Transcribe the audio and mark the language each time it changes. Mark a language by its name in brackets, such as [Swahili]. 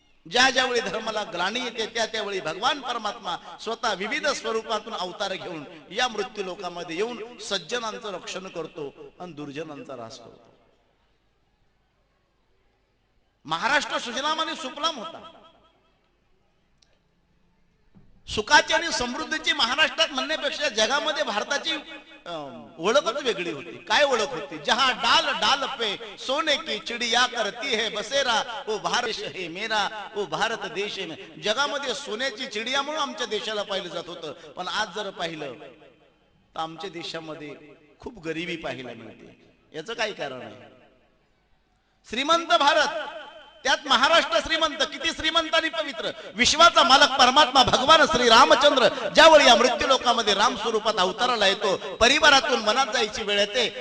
[Marathi] ज्या ज्यावेळी धर्माला ग्लानी येते त्या त्यावेळी भगवान परमात्मा स्वतः विविध स्वरूपातून अवतार घेऊन या मृत्यू लोकांमध्ये येऊन सज्जनांचं रक्षण करतो आणि दुर्जनांचा ऱ्हास करतो. महाराष्ट्र सुजलाम आणि सुफलाम होता. सुखाची आणि समृद्धीची महाराष्ट्रात म्हणण्यापेक्षा जगामध्ये भारताची ओळखच वेगळी होती. काय ओळख होती? [Hindi] जहां डाल डाल पे सोने की चिड़िया करती है बसेरा वो भारत है मेरा, वो भारत देश है. [Marathi] जगामध्ये सोन्याची चिडिया म्हणून आमच्या देशाला पाहिलं जात होतं, पण आज जर पाहिलं तर आमच्या देशामध्ये खूप गरिबी पाहायला मिळते. याचं काय कारण आहे? श्रीमंत भारत, त्यात महाराष्ट्र श्रीमंत. किती श्रीमंत आणि पवित्र. विश्वाचा मालक परमात्मा भगवान श्री रामचंद्र ज्यावेळी या मृत्यू लोकांमध्ये राम स्वरूपात अवताराला येतो, परिवारातून वनात जायची वेळ येते.